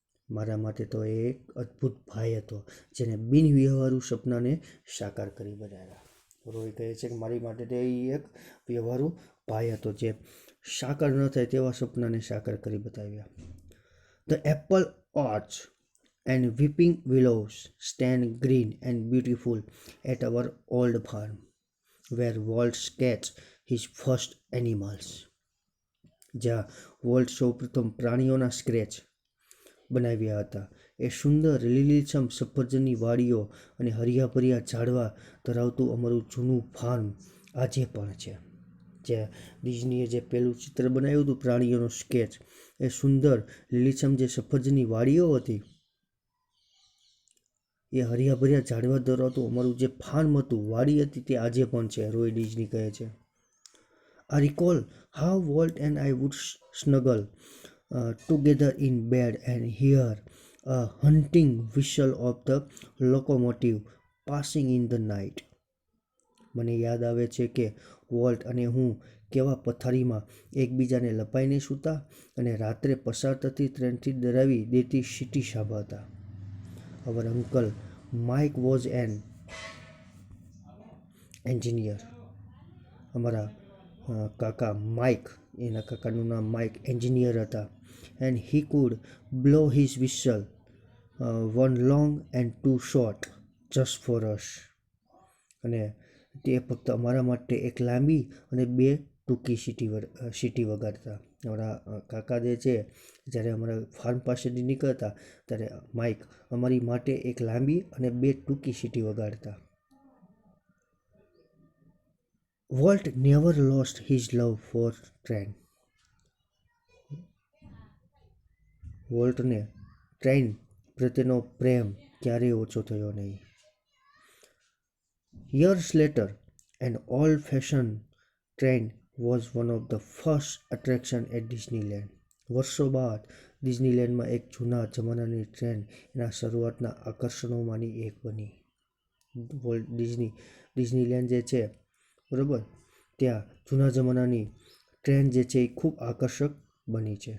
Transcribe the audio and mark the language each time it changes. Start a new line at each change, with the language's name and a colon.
Gujarati: મારા માટે તો એ એક અદ્ભુત ભાઈ હતો જેને બિનવ્યવહારુ સપનાને સાકાર કરી બતાવ્યા. રોય કહે છે કે મારી માટે તો એ એક વ્યવહારુ ભાઈ હતો જે સાકાર ન થાય તેવા સપનાને સાકાર કરી બતાવ્યા.
English: The apple orchard and weeping willows stand green and beautiful at our old farm, where Walt sketched his first animals.
Gujarati: જ્યાં વોલ્ટ સૌપ્રથમ પ્રાણીઓના સ્કેચ બનાવ્યા હતા. એ સુંદર લીલીછમ સફરજનની વાડીઓ અને હરિયાભર્યા ઝાડવા ધરાવતું અમારું જૂનું ફાર્મ આજે પણ છે. જે ડિઝનીએ જે પહેલું ચિત્ર બનાવ્યું હતું પ્રાણીઓનો સ્કેચ, એ સુંદર લીલીછમ જે સફરજનની વાડીઓ હતી, એ હરિયાભર્યા ઝાડવા ધરાવતું અમારું જે ફાર્મ હતું, વાડી હતી, તે આજે પણ છે. રોય ડિઝની કહે છે.
English: I recall how Walt and I would snuggle together in bed and hear a hunting whistle of the locomotive passing in the night.
Gujarati: મને યાદ આવે છે કે વોલ્ટ અને હું કેવા પથારીમાં એકબીજાને લપાઈને સૂતા અને રાત્રે પસાર થતી ટ્રેનથી ડરાવી દેતી સીટી સાંભળતા.
English: Our uncle Mike was an engineer.
Gujarati: અમારા કાકા માઇક, એના કાકાનું નામ માઇક એન્જિનિયર હતા.
English: And he could blow his whistle, one long and two short, just for us.
Gujarati: અને તે ફક્ત અમારા માટે એક લાંબી અને બે ટૂંકી સીટી વગાડતા. અમારા કાકા જે છે જ્યારે અમારા ફાર્મ પાસેથી નીકળતા ત્યારે માઇક અમારી માટે એક લાંબી અને બે ટૂંકી સીટી વગાડતા.
English: Walt never lost his love for train.
Gujarati: વોલ્ટને train પ્રત્યેનો પ્રેમ ક્યારેય ઓછો થયો નહીં.
English: Years later, an old-fashioned train was one of the first attraction at Disneyland.
Gujarati: વર્ષો બાદ ડિઝનીલેન્ડમાં એક જૂના જમાનાની ટ્રેન એના શરૂઆતના આકર્ષણોમાંની એક બની. વોલ્ટ ડિઝનીલેન્ડ જે છે બરાબર, ત્યાં જૂના જમાનાની ટ્રેન જે છે એ ખૂબ આકર્ષક બની છે.